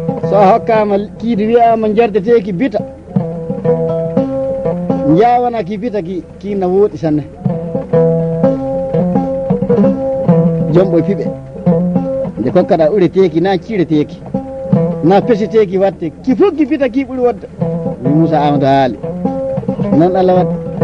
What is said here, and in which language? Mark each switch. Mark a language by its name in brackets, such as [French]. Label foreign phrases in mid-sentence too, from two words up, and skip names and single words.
[Fula] So a hokkama kiidi wiyama jardateki bita, jawanaki bita ki, ki na woɗi sanne. Jom ɓoye piɓe, nde kokkaɗa ureteki, na cireteki, na pesiteki watte, ki fof ki bita ki ɓuuri wodde. Mi Moussa Amadou haali, noon Allah waɗi.